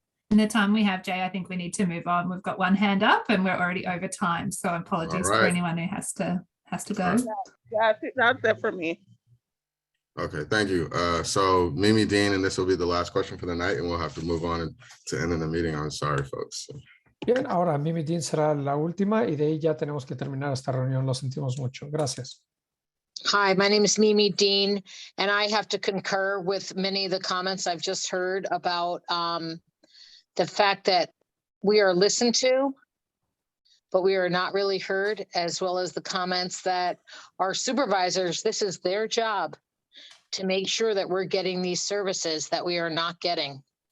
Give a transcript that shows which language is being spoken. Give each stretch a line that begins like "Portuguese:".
English: In the time we have, Jay, I think we need to move on. We've got one hand up and we're already over time. So apologies for right. anyone who has to go. All right. Yeah, I think that's it for me. Okay, thank you. So Mimi Dean, and this will be the last question for the night, and we'll have to move on to ending the meeting. I'm sorry, folks.
Spanish: Bien, ahora Mimi Dean será la última y de ahí ya tenemos que terminar esta reunión. Lo sentimos mucho. Gracias.
English: Hi, my name is Mimi Dean, and I have to concur with many of the comments I've just heard about the fact that we are listened to, but we are not really heard, as well as the comments that our supervisors, this is their job to make sure that we're getting these services that we are not getting.